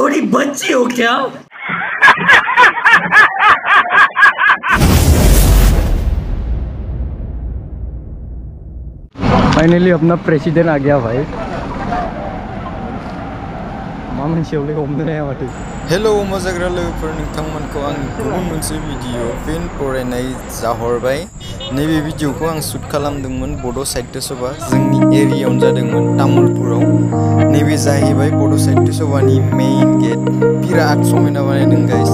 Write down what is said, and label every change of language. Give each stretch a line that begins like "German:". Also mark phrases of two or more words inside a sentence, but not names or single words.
Hindi: बच्ची हो क्या? फाइनली अपना प्रेसिडेंट आ गया भाई। मामन शेवले हमने नहीं आवाज़।
Bodo: हेलो जाग्रा लोगोफोर नोंथांमोनखौ आं गुबुन मोनसे भिडिअ फिन फरायनाय जाहरबाय। नैबे भिडिअखौ आं शुट खालामदोंमोन बड' साहित्य सभा जोंनि एरियायावनो जादोंमोन तामुलपुराव। नैबे जाहैबाय बड' साहित्य सभानि
English: main gate.
Bodo: बिराद समायना बानायदों गाइस।